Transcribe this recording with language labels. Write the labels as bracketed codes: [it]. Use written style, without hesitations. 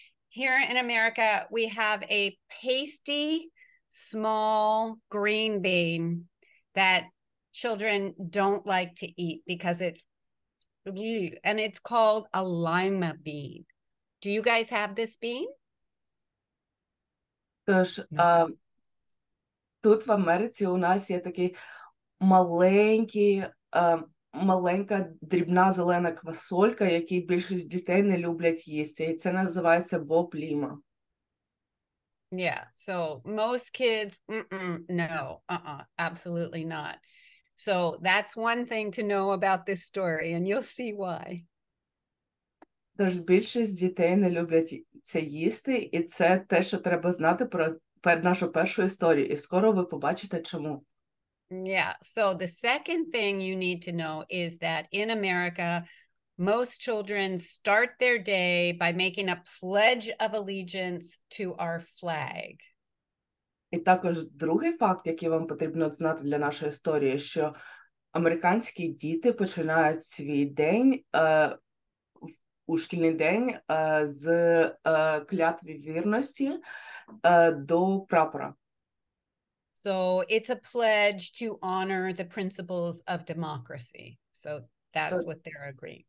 [en] Here in America, we have a pasty, small green bean that children don't like to eat because it's called a lima bean. Do you guys have this bean? [uk] Тож, [en] No. [uk] тут в Америці у нас є такий маленька дрібна зелена квасолька, який більшість дітей не люблять їсти. І це називається боб ліма. [en] Yeah, so most kids, no, absolutely not. So that's one thing to know about this story, and you'll see why. [uk] Тож більшість дітей не люблять це їсти, і це те, що треба знати про нашу першу історію. І скоро ви побачите, чому. [en] Yeah, so the second thing you need to know is that in America, most children start their day by making a pledge of allegiance to our flag. [uk] І також другий факт, який вам потрібно знати для нашої історії, що американські діти починають свій день, у шкільний день з клятви вірності до прапора. [en] So it's a pledge to honor the principles of democracy. So that's what they're agreeing.